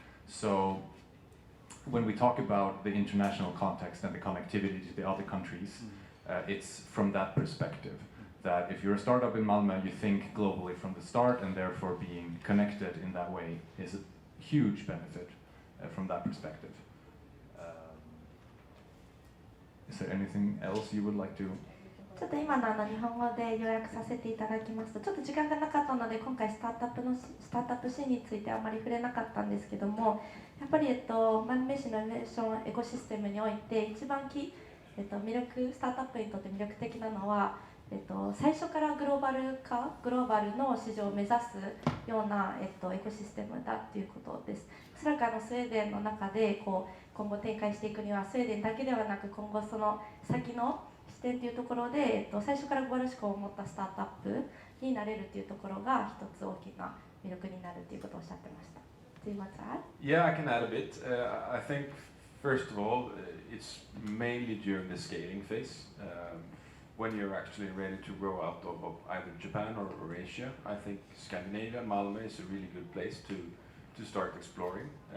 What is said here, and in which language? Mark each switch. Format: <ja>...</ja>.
<en>So when we talk about the international context and the connectivity to the other countries, it's from that perspective. That if you're a startup in Malmo, you think globally from the start, and therefore being connected in that way is a huge benefit from that perspective. Is there anything else you would like to?</en> <ja>ちょっと今の日本語で要約させていただきますと、ちょっと時間がなかったので今回スタートアップシーンについてあまり触れなかったんですけども、やっぱりマルメ市のイノベーションエコシステムにおいて一番スタートアップにとって魅力的なのは、最初からグローバルの市場を目指すような、エコシステムだということです。おそらくスウェーデンの中で今後展開していくにはスウェーデンだけではなく、今後その先の視点というところで、最初からグローバル志向を持ったスタートアップになれるというところが一つ大きな魅力になるということをおっしゃってました。</ja> <en>Do you want to add? Yeah, I can add a bit. I think, first of all, it's mainly during the scaling phase. When you're actually ready to grow out of either Japan or Asia, I think Scandinavia, Malmo is a really good place to start exploring.</en>